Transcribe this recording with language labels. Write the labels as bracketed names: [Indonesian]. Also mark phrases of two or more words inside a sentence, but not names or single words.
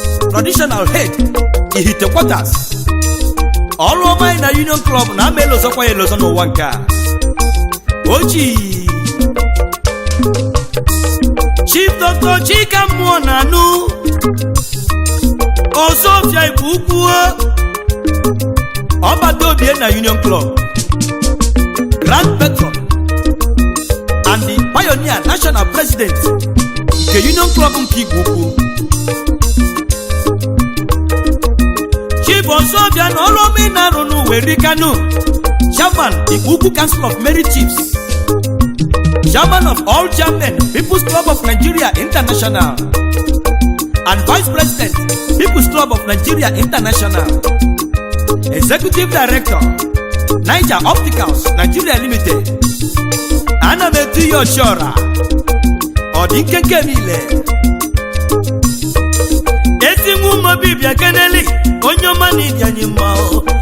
[English] Traditional Head, [Igbo] Ihite Quarters. Ọrụ ọma anyị na Union Club na ama elozokwa ya elozo n'ụwa nke a. O ji Chief Doctor Chika Mmụọ na-anụ. Ozofia Igbo Ukwu o. Ọbata Obie na Union Club. [English] Grand Patron and the Pioneer National President nke Union Club nke Igbo Ukwu. [Igbo] Chief Ozofia na ọrụ ọma ị na-arụ n'ụwa erikanu. [English] Chairman Igbo Ukwu Council of Merit Chiefs. Chairman of all chairmen, People's Club of Nigeria International. And Vice President, People's Club of Nigeria International. Executive Director, Niger Opticals, Nigeria Limited. [Igbo] Ana m etu ya ọchịọra. Ọ dị nkenke niile. Ezi nwa ụmụ obi bịa keneli, onye ọma na ịdị anyị mma o.